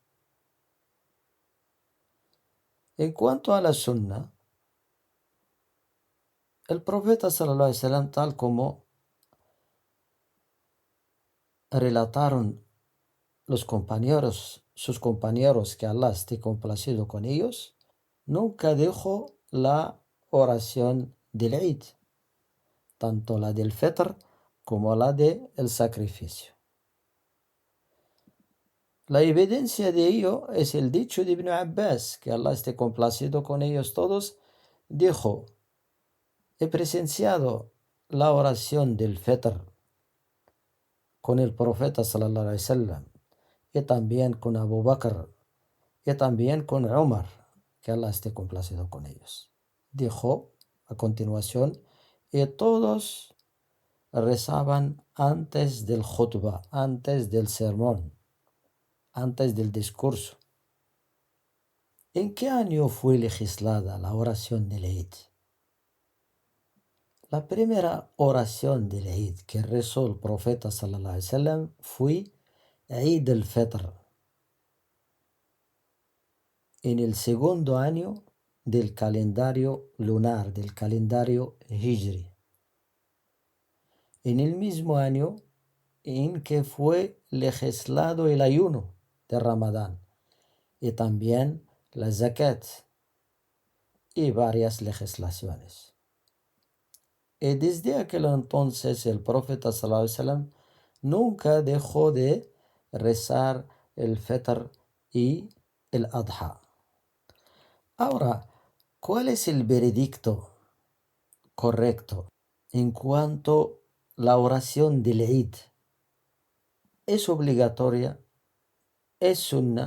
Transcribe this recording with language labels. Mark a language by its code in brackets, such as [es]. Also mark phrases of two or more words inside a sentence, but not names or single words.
[es] En cuanto a la sunna, el profeta [ar] صلى الله عليه وسلم, [es] tal como relataron sus compañeros, que Allah esté complacido con ellos, nunca dejó la oración del Eid, tanto la del Fitr como la del sacrificio. La evidencia de ello es el dicho de Ibn Abbas, que Allah esté complacido con ellos todos, dijo: he presenciado la oración del Fitr con el profeta [ar] صلى الله عليه وسلم, [es] y también con Abu Bakr, y también con Umar, que Allah esté complacido con ellos. Dijo a continuación, y todos rezaban antes del khutbah, antes del sermón, antes del discurso. ¿En qué año fue legislada la oración del Eid? La primera oración del Eid que rezó el profeta [ar] صلى الله عليه وسلم [es] fue Eid al-Fitr, en el segundo año del calendario lunar, del calendario Hijri, en el mismo año en que fue legislado el ayuno de Ramadán, y también la zakat y varias legislaciones. Y desde aquel entonces el profeta [ar] صلى الله عليه وسلم [es] nunca dejó de rezar el Fitr y el Adha. Ahora, ¿cuál es el veredicto correcto en cuanto a la oración del Eid? ¿Es obligatoria? ¿Es sunna?